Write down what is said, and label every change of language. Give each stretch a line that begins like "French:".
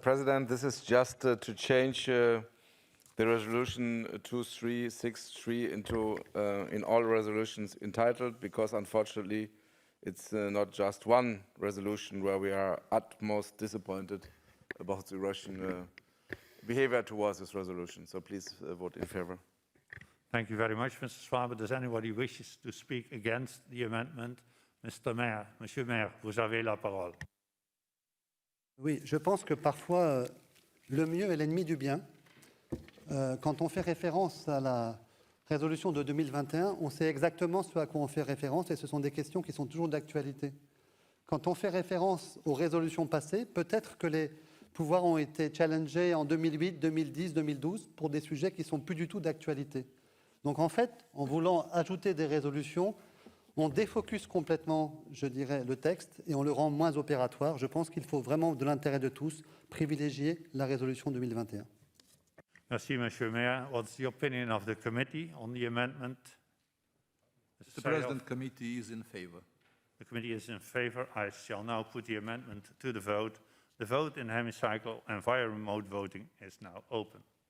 English: President, this is just to change the resolution 2363 into in all resolutions entitled, because unfortunately it's not just one resolution where we are utmost disappointed about the Russian behavior towards this resolution. So please vote in favor. Thank you very much, Mr. Schwab. Does anybody wishes to speak against the amendment? Mr.
French: Maire, Monsieur Maire, vous avez la parole. Oui, je pense que parfois, le mieux est l'ennemi du bien. Quand on fait référence à la résolution de 2021, on sait exactement ce à quoi on fait référence et ce sont des questions qui sont toujours d'actualité. Quand on fait référence aux résolutions passées, peut-être que les pouvoirs ont été challengés en 2008, 2010, 2012 pour des sujets qui ne sont plus du tout d'actualité. Donc en fait, en voulant ajouter des résolutions, on défocus complètement, je dirais, le texte et on le rend moins opératoire. Je pense qu'il faut vraiment, de l'intérêt de tous, privilégier la résolution 2021. Merci, Monsieur Mayor.
English: What's the opinion of the committee on the amendment? Mr. President, committee is in favor. The committee is in favor. I shall now put the amendment to the vote. The vote in hemicycle and via remote voting is now open.